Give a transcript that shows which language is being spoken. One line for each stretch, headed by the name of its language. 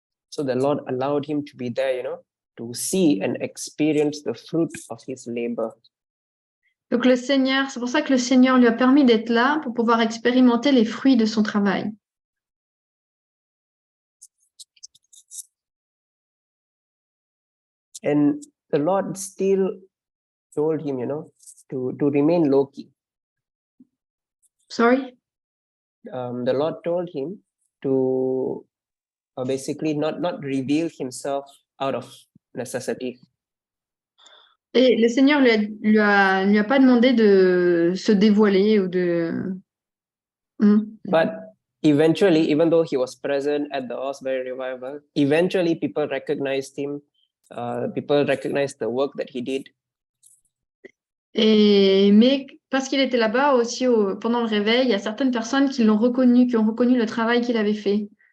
English: So the Lord allowed him to be there, to see and experience the fruit of his labor.
French: Donc le Seigneur, c'est pour ça que le Seigneur lui a permis d'être là pour pouvoir expérimenter les fruits de son travail.
English: And the Lord still told him, to remain low-key. Sorry? The Lord told him to basically not reveal himself out of necessity.
French: Et le Seigneur lui a pas demandé de se dévoiler ou de...
English: But eventually, even though he was present at the Osbury revival, eventually people recognized him. People recognized the work that he did.
French: Mais parce qu'il était là-bas aussi pendant le réveil, il y a certaines personnes qui l'ont reconnu, qui ont reconnu le travail qu'il avait fait.